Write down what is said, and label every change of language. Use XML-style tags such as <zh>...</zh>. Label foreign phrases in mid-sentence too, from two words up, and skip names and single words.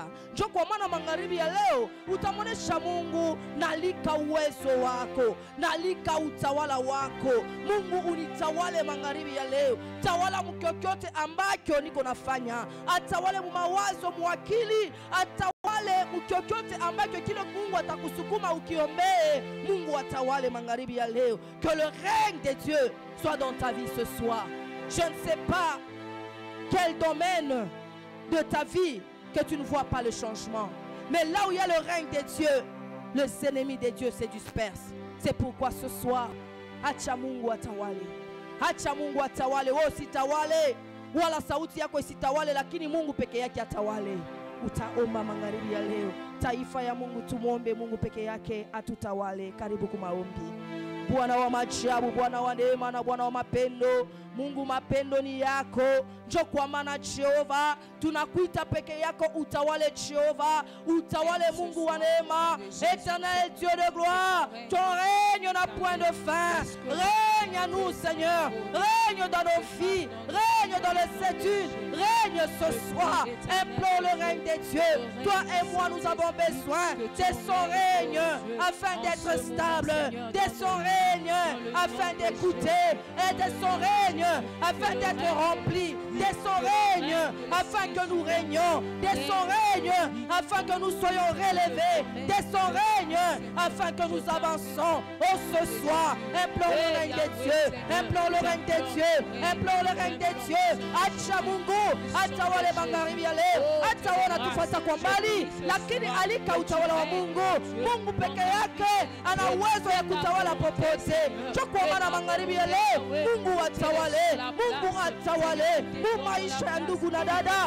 <sw>Njoo kwa maana magharibi ya leo utamonesha Mungu, nalika uwezo wako, nalika utawala wako. Mungu unitawale magharibi ya leo. Tawala mkyokote ambacho niko nafanya. Atawale mumawazo, muakili, atawale mkyokote ambacho kile Mungu atakusukuma ukiombee. Mungu atawale magharibi ya leo.</sw> <fr>Que le règne de Dieu soit dans ta vie ce soir. Je ne sais pas quel domaine de ta vie que tu ne vois pas le changement. Mais là où il y a le règne de Dieu, les ennemis de Dieu se dispersent. C'est pourquoi ce soir,</fr> <sw>acha Mungu atawale. Acha Mungu atawale. Wewe usitawale, wala sauti yako isitawale, lakini Mungu peke yake atawale. Utaomba magharibi ya leo. Taifa ya Mungu, tumuombe Mungu peke yake atutawale. Karibu kumaombi. Bwana wa maajabu, Bwana wa neema na Bwana wa mapendo, Mungu mapendo ni yako. Njoo kwa maana Jehova, tunakuita peke yako utawale Jehova, utawale Mungu wa neema.</sw> <fr>Éternel Dieu de gloire, ton règne n'a point de fin. Règne à nous Seigneur, règne dans nos vies, règne dans les études, règne ce soir. Implore le règne de Dieu. Toi et moi nous avons besoin de son règne afin d'être stable, de son règne afin d'écouter, et de son règne afin d'être rempli, de son règne afin que nous régnions, de son règne afin que nous soyons relevés, de son règne afin que nous avançons. Oh, ce soir, implore le règne de Dieu, implore le règne de Dieu, implore le règne de Dieu.</fr> <sw>Acha Mungu atawale magharibi ya leo, atawala tufata kwa mbali, lakini alika utawala wa Mungu. Mungu peke yake ana uwezo ya kutawala popote. Chukua maana magharibi ya leo, Mungu atawale, Mungu atawale mu maisha ya ndugu na dada.</sw>